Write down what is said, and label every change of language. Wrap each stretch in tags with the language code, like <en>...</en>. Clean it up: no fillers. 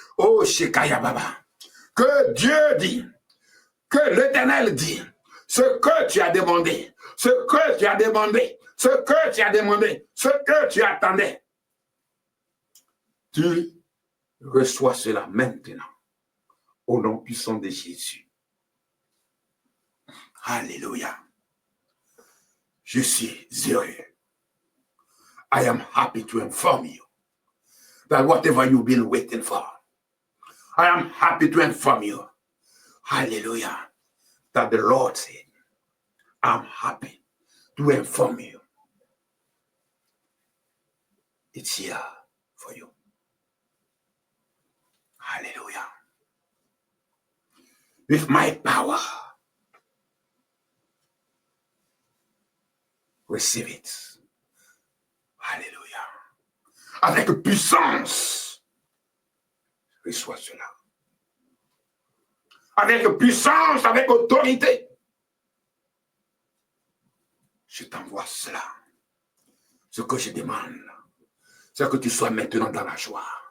<fr>Oh, Shekaya Baba. Que Dieu dit, que l'Éternel dit, ce que tu as demandé, ce que tu as demandé, ce que tu as demandé, ce que tu attendais. Tu reçois cela maintenant, au nom puissant de Jésus. Alléluia. Je suis heureux.</fr> <en>I am happy to inform you that whatever you've been waiting for, I am happy to inform you, hallelujah, that the Lord said, I'm happy to inform you. It's here for you. Hallelujah. With my power, receive it.</en> <fr>Alléluia. Avec puissance, reçois cela. Avec puissance, avec autorité, je t'envoie cela. Ce que je demande, c'est que tu sois maintenant dans la joie.</fr>